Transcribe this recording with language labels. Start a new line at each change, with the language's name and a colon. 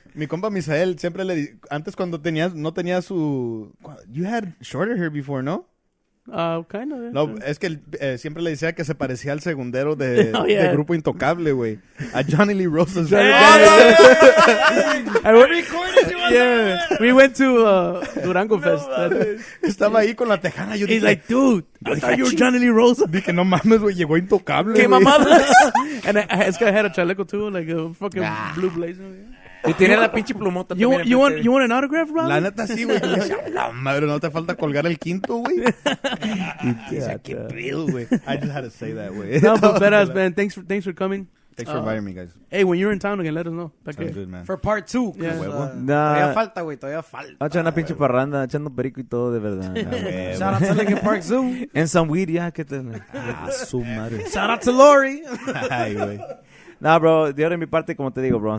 Spanish: Mi compa Misael siempre antes cuando no tenía su...
English: You had shorter hair before,
Spanish: ¿no?
English: Kind of.
Spanish: No, es que él, siempre le decía que se parecía al segundero de,
English: Oh, yeah.
Spanish: de Grupo Intocable, güey. A Johnny Lee Rosas.
English: Yeah, we went to Durango Fest.
Spanish: Estaba ahí con la tejana. Yo
English: He's
Spanish: dije,
English: like, dude, I thought you were Johnny Lee Rosa.
Spanish: dije, no mames, güey, llegó Intocable, ¿Qué güey. mamadas?
English: And this guy had a chaleco too, like a fucking blue blazer.
Spanish: Y tiene la pinche plumota
English: You
Spanish: también.
English: want you want an autograph, Rob?
Spanish: La neta sí, güey. Yo decía, la madre, no te falta colgar el quinto, güey. Y decía, qué pedo, güey.
English: I just had to say that, güey. No, but badass, man. Thanks for coming. Thanks for inviting me, guys. Hey, when you're in town again, let us know. Sounds good, man. For part 2. Yeah.
Spanish: Todavía falta, güey. Todavía falta. Echando una pinche parranda, echando perico y todo, de verdad.
English: Shout out to Lincoln Park Zoo.
Spanish: En
English: some weed,
Spanish: ya, que te... Ah, su madre.
English: Shout out to Lori.
Spanish: Ay, güey. No, bro, de ahora en mi parte, como te digo, bro.